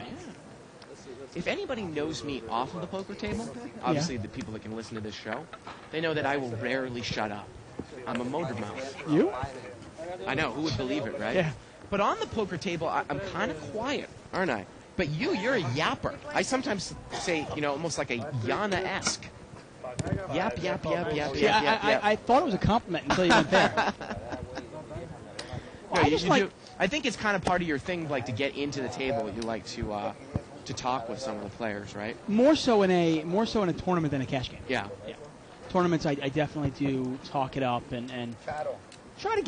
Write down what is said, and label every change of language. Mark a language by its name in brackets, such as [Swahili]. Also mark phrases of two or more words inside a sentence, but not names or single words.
[English] If anybody knows me off of the poker table, obviously the people that can listen to this show, they know that I will rarely shut up. I'm a motor mouth. You? I know, who would believe it, right? Yeah. But on the poker table, I'm kind of quiet, aren't I? But you're a yapper. I sometimes say, almost like a Yana-esque. Yap, yap, yap, yap, Yeah, yap, yap. I thought it was a compliment until you went there. No, I you just do. like- I think it's kind of part of your thing, like to get into the table. You like to talk with some of the players, right? More so in a tournament than a cash game. Yeah. Tournaments, I definitely do talk it up and try to get